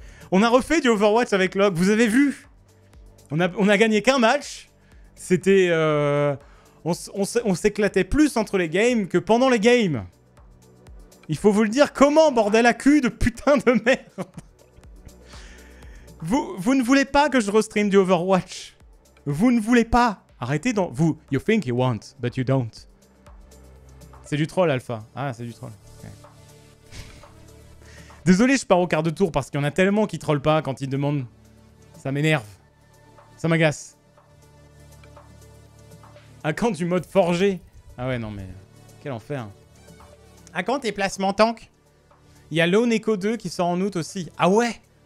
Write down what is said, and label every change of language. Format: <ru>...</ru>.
<fr>On a refait du Overwatch avec Log, vous avez vu? On a gagné qu'un match. C'était... on s'éclatait plus entre les games que pendant les games. Il faut vous le dire comment, bordel à cul de putain de merde. Vous ne voulez pas que je restream du Overwatch. Vous ne voulez pas. Arrêtez dans... Vous,</fr> <en>you think you want, but you don't.</en> <fr>C'est du troll, Alpha. Ah, c'est du troll. Okay. Désolé, je pars au quart de tour parce qu'il y en a tellement qui trollent pas quand ils demandent. Ça m'énerve. Ça m'agace. À quand du mode forgé? Ah ouais, non mais... Quel enfer. À quand tes placements tank? Il y a Lone Echo 2 qui sort en août aussi. Ah ouais?</fr>